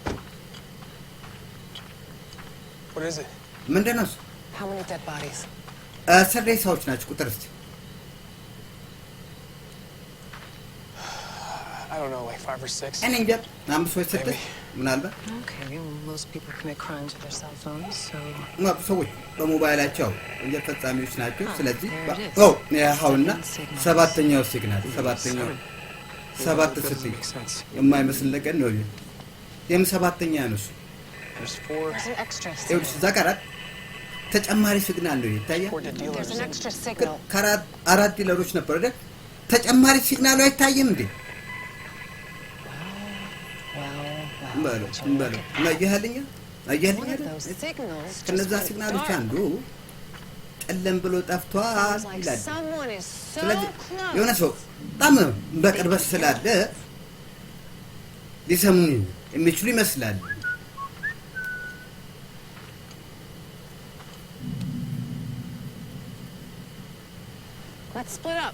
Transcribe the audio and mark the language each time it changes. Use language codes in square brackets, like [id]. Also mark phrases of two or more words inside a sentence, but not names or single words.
[en] What is it? [am] ምንድነው [en] How many dead bodies? [am] ሰሬሳዎች ናቸው ቁጥር እስቲ [en] I don't know, like 5 or 6. [am] እኔ እንጃ 5 ወይ 6 ምናልባት [en] Okay, well, most people commit crimes with their cell phones, so... [am] ሰዎች በሞባይላቸው ወንጀል ፈጻሚዎች ናቸው ስለዚህ ያውና ሰባተኛው ሲግናል ሰባት ስትይ የማይመስል ነገር ነው ሰባተኛ ነው [en] There's 4. There's an extra [am] ይኸውልሽ እዛ ጋር ተጨማሪ ሲግናል ነው ይታያል [en] There's an extra signal. [am] አራት ዲለሮች ነበር አይደል ተጨማሪ ሲግናሉ አይታየም እንዴ በሉ ማያህልኛ ከነዛ ሲግናሎች አንዱ ጨለም ብሎ ጠፍቷል ይላል ስለዚህ የሆነ ሰው በጣም በቅርበት ስላለ ሊሰሙን የሚችሉ ይመስላል [en] Let's split up.